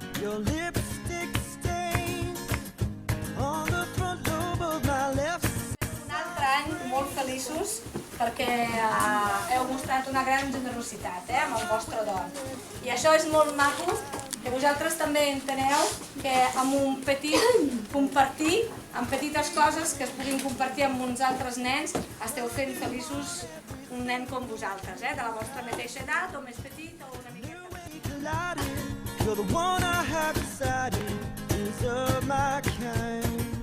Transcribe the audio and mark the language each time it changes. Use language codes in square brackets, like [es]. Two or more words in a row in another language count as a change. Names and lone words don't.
[en] your lipstick stains on the front lobe of my left. [ca] Un altre any molt feliços perquè heu mostrat una gran generositat amb el vostre don. I això és molt maco, que vosaltres també enteneu que amb un petit compartir, amb petites coses que es puguin compartir amb uns altres nens, esteu fent feliços un nen com vosaltres, de la vostra mateixa edat o més petit o una miqueta. [en] You're the one I have decided is of my kind.